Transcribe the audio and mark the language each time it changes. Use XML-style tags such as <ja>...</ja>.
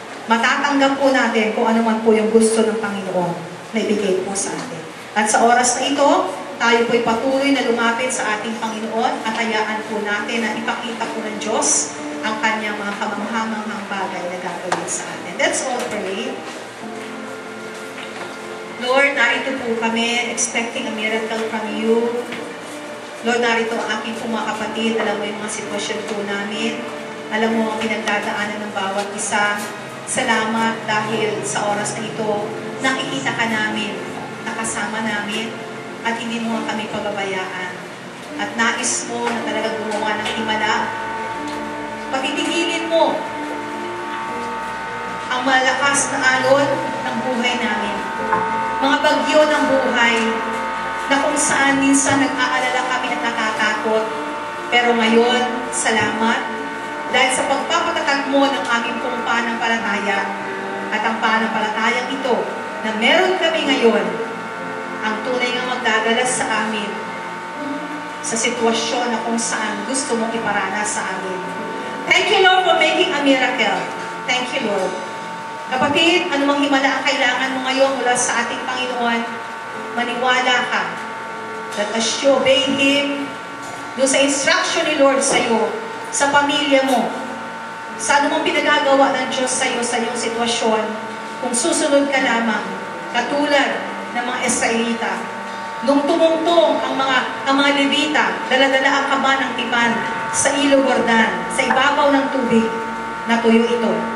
<tl>Matatanggap po natin kung ano man po yung gusto ng Panginoon na ibigay po sa atin. At sa oras na ito, tayo po'y patuloy na lumapit sa ating Panginoon at hayaan po natin na ipakita po ng Diyos ang kanyang mga kamanghamanghang bagay na gagawin sa atin.</tl> <en>Let's all pray.</en> <tl>Lord, narito po kami</tl> <en>expecting a miracle from you.</en> <tl>Lord, narito ang aking po mga kapatid. Alam mo yung mga sitwasyon po namin. Alam mo ang pinagdadaanan ng bawat isa. Salamat dahil sa oras na ito, nakikita ka namin, nakasama namin, at hindi mo kami pababayaan. At nais mo na talaga gumawa ng himala. Pagtitigilin mo ang malakas na alon ng buhay namin. Mga bagyo ng buhay na kung saan minsan nag-aalala kami at natatakot. Pero ngayon, salamat dahil sa pagpapatatag mo ng aming pong pananampalataya at ang pananampalatayang ito na meron kami ngayon ang tunay nga magdadala sa amin sa sitwasyon na kung saan gusto mong iparanas sa amin.</tl> <en>Thank you, Lord, for making a miracle. Thank you, Lord.</en> <tl>Kapatid, anumang himala ang kailangan mo ngayon mula sa ating Panginoon, maniwala ka</tl> <en>that as you obey Him,</en> <tl>doon sa instruction ni Lord sa'yo, sa pamilya mo, sa anumang pinagagawa ng Diyos sa'yo, sa iyong sitwasyon, kung susunod ka lamang, katulad ng mga Israelita, nung tumungtong ang mga Levita, dala-dala ang kaba ng tipan sa Ilog Jordan, sa ibabaw ng tubig, natuyo ito.</tl>